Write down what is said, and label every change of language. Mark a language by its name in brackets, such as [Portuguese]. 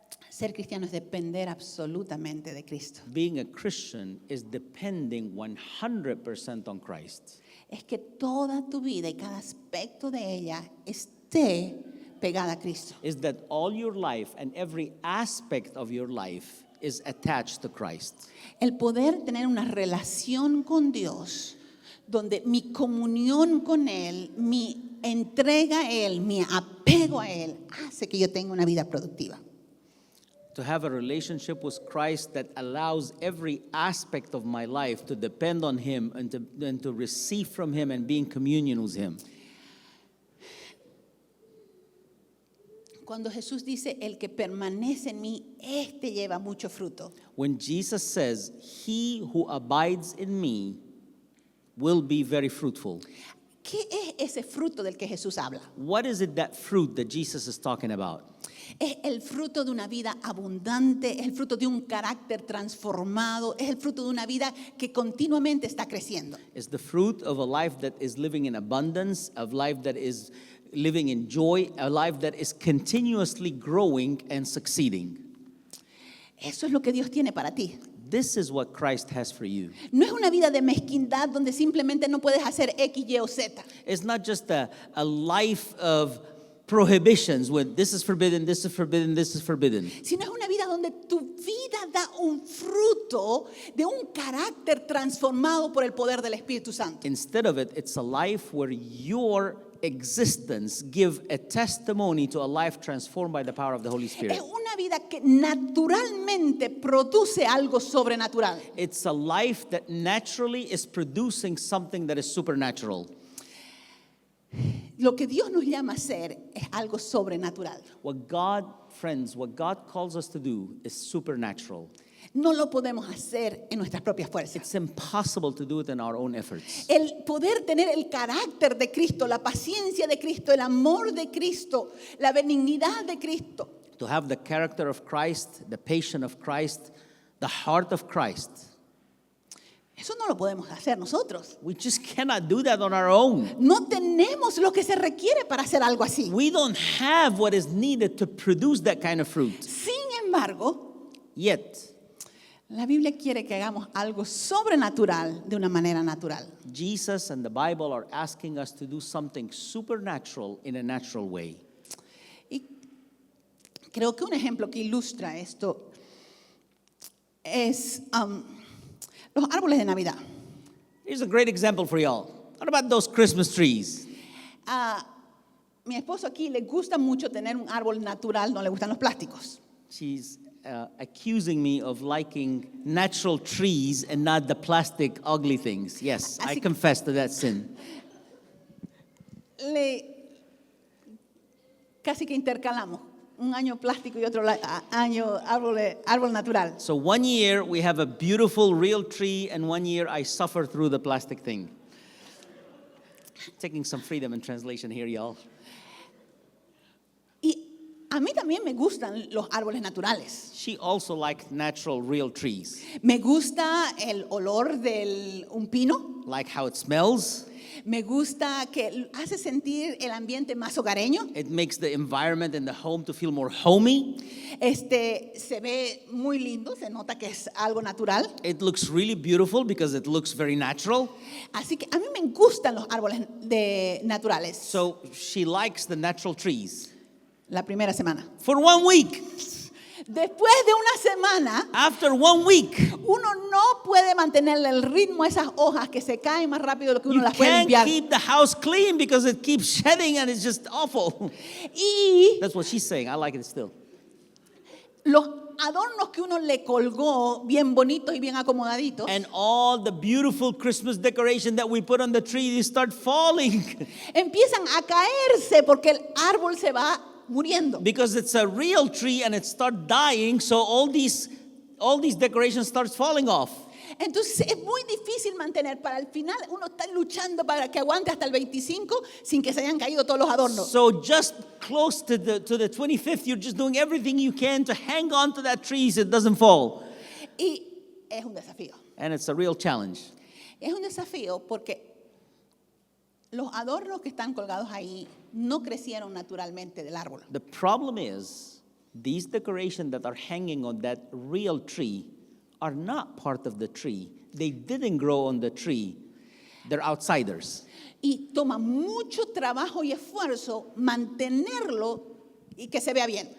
[Spanish] Ser cristiano es depender absolutamente de Cristo. [English] Being a Christian is depending 100% on Christ. [Spanish] Es que toda tu vida y cada aspecto de ella esté pegada a Cristo. [English] Is that all your life and every aspect of your life is attached to Christ. [Spanish] El poder tener una relación con Dios, donde mi comunión con Él, mi entrega a Él, mi apego a Él, hace que yo tenga una vida productiva. [English] To have a relationship with Christ that allows every aspect of my life to depend on Him and to receive from Him and be in communion with Him. [Spanish] Cuando Jesús dice, el que permanece en mí, este lleva mucho fruto. [English] When Jesus says, "He who abides in me will be very fruitful." [Spanish] ¿Qué es ese fruto del que Jesús habla? [English] What is it, that fruit that Jesus is talking about? [Spanish] Es el fruto de una vida abundante, es el fruto de un carácter transformado, es el fruto de una vida que continuamente está creciendo. [English] It's the fruit of a life that is living in abundance, a life that is living in joy, a life that is continuously growing and succeeding. [Spanish] Eso es lo que Dios tiene para ti. [English] This is what Christ has for you. [Spanish] No es una vida de mezquindad donde simplemente no puedes hacer X, Y o Z. [English] It's not just a life of prohibitions when this is forbidden, this is forbidden, this is forbidden. [Spanish] Sino es una vida donde tu vida da un fruto de un carácter transformado por el poder del Espíritu Santo. [English] Instead of it, it's a life where your existence give a testimony to a life transformed by the power of the Holy Spirit. [Spanish] Es una vida que naturalmente produce algo sobrenatural. [English] It's a life that naturally is producing something that is supernatural. [Spanish] Lo que Dios nos llama a hacer es algo sobrenatural. [English] What God calls us to do is supernatural. [Spanish] No lo podemos hacer en nuestras propias fuerzas. [English] It's impossible to do it in our own efforts. [Spanish] El poder tener el carácter de Cristo, la paciencia de Cristo, el amor de Cristo, la benignidad de Cristo. [English] To have the character of Christ, the patience of Christ, the heart of Christ. [Spanish] Eso no lo podemos hacer nosotros. [English] We just cannot do that on our own. [Spanish] No tenemos lo que se requiere para hacer algo así. [English] We don't have what is needed to produce that kind of fruit. [Spanish] Sin embargo, [English] Yet, [Spanish] la Biblia quiere que hagamos algo sobrenatural de una manera natural. [English] Jesus and the Bible are asking us to do something supernatural in a natural way. [Spanish] Y creo que un ejemplo que ilustra esto es los árboles de Navidad. [English] Here's a great example for y'all. What about those Christmas trees? [Spanish] A mi esposo aquí le gusta mucho tener un árbol natural, no le gustan los plásticos. [English] She's accusing me of liking natural trees and not the plastic ugly things. Yes, I [Spanish] Así- [English] confess to that sin. [Spanish] Casi que intercalamos. Un año plástico y otro año árbol natural. [English] So 1 year we have a beautiful real tree, and 1 year I suffer through the plastic thing. Taking some freedom in translation here, y'all. [Spanish] Y a mí también me gustan los árboles naturales. [English] She also liked natural real trees. [Spanish] Me gusta el olor de un pino. [English] Like how it smells. [Spanish] Me gusta que hace sentir el ambiente más hogareño. [English] It makes the environment in the home to feel more homey. [Spanish] Se ve muy lindo, se nota que es algo natural. [English] It looks really beautiful because it looks very natural. [Spanish] Así que a mí me gustan los árboles naturales. [English] So she likes the natural trees. [Spanish] La primera semana. [English] For 1 week. [Spanish] Después de una semana, [English] After 1 week, [Spanish] uno no puede mantenerle el ritmo a esas hojas que se caen más rápido de lo que uno [English] you [Spanish] las puede [English] can't [Spanish] limpiar. [English] keep the house clean because it keeps shedding and it's just awful. [Spanish] Y [English] That's what she's saying. I like it still. [Spanish] los adornos que uno le colgó bien bonitos y bien acomodaditos, [English] And all the beautiful Christmas decoration that we put on the tree, they start falling [Spanish] empiezan a caerse porque el árbol se va muriendo. [English] because it's a real tree and it starts dying. So all these decorations starts falling off. [Spanish] Entonces es muy difícil mantener. Para el final uno está luchando para que aguante hasta el 25 sin que se hayan caído todos los adornos. [English] So just close to the 25th, you're just doing everything you can to hang on to that tree so it doesn't fall. [Spanish] Y es un desafío. [English] And it's a real challenge. [Spanish] Es un desafío porque los adornos que están colgados ahí no crecieron naturalmente del árbol. [English] The problem is these decorations that are hanging on that real tree are not part of the tree. They didn't grow on the tree. They're outsiders. [Spanish] Y toma mucho trabajo y esfuerzo mantenerlo y que se vea bien.